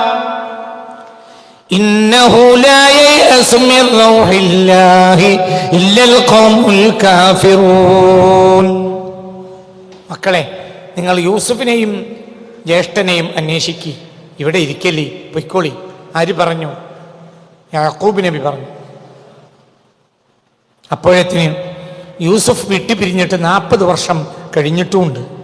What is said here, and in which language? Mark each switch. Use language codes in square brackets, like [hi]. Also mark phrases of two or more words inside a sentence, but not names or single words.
[ar] إنه لا ييأس من روح الله إلا القوم الكافرون. [ml] മക്കളെ, നിങ്ങൾ യൂസുഫിനെയും ജ്യേഷ്ഠനെയും അന്വേഷിക്കി, ഇവിടെ ഇരിക്കല്ലേ, പൊയ്ക്കോളി. ആര് പറഞ്ഞു? യാക്കൂബ് നബി പറഞ്ഞു. അപ്പോഴത്തിന് യൂസുഫ് വിട്ടുപിരിഞ്ഞിട്ട് 40 വർഷം കഴിഞ്ഞിട്ടുമുണ്ട്.